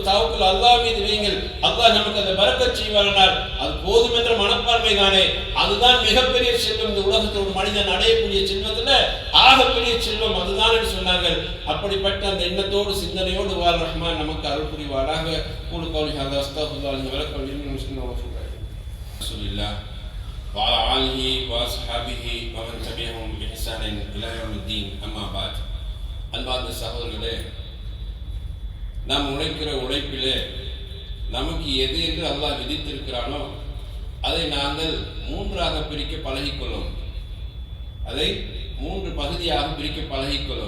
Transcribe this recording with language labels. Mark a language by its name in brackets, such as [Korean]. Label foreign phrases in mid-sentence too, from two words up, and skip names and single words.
[Tamil] தவக்கல் அல்லாஹ் மீது வையுங்கள், அல்லாஹ் நமக்கு அந்த பரக்கத் செய்வானால் அது போதும் என்ற மனப்பான்மை தானே, அதுதான் மிகப்பெரிய செல்வம். இந்த உலகத்தில் ஒரு மனிதன் அடையக்கூடிய செல்வத்துல ஆகப்பெரிய செல்வம் அதுதான் என்று சொன்னார்கள். அப்படிப்பட்ட அந்த எண்ணத்தோடு சிந்தனையோடு வால் ரஹ்மான் நமக்கு அருள் புரிவாராக. [Arabic] أقول قولي هذا أستغفر الله لي ولكم وللمسلمين ورسول الله وعلى آله وأصحابه ومن تبعهم بإحسان إلى يوم الدين. أما بعد. [Tamil] அன்பார்ந்த சகோதரர்களே, நாம் உழைக்கிற உழைப்பிலே நமக்கு எது என்று அல்லாஹ் விதித்திருக்கிறானோ அதை நாங்கள் 3ஆக பிரிக்க பழகிக்கொள்ளும். அதை 3 பகுதியாக பிரிக்க பழகிக்கொள்ளும்.